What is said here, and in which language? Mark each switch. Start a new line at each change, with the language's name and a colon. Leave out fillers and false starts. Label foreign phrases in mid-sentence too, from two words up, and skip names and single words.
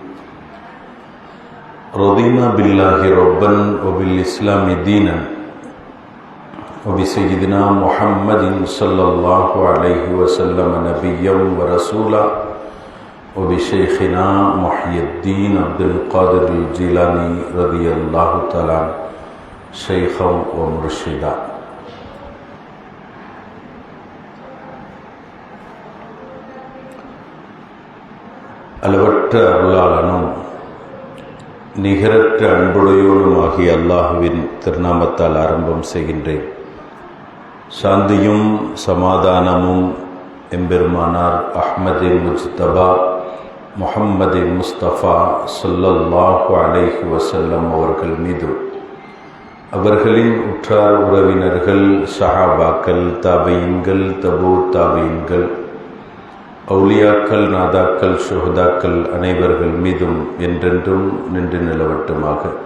Arabic: رضينا بالله ربا وبالإسلام دينا وبسيدنا محمد صلى الله عليه وسلم نبيا ورسولا وبشيخنا محي الدين عبد القادر الجيلاني رضي الله تعالى شيخا ومرشدا.
Tamil: அளவற்ற அருளாளனும் நிகரற்ற அன்புடையோனுமாகிய அல்லாஹுவின் திருநாமத்தால் ஆரம்பம் செய்கின்றேன். சாந்தியும் சமாதானமும் எம்பெருமானார் அஹ்மது முஜ்தபா முஹம்மது முஸ்தபா
Arabic: صلى الله عليه وسلم
Tamil: அவர்கள் மீதும் அவர்களின் உற்றார் உறவினர்கள் சஹாபாக்கள் தாபீன்கள் தபூ தாபீன்கள் அவுலியாக்கள் நாதாக்கள் ஷுஹதாக்கள் அனைவர்கள் மீதும் என்றென்றும் நின்று நிலவட்டுமாக.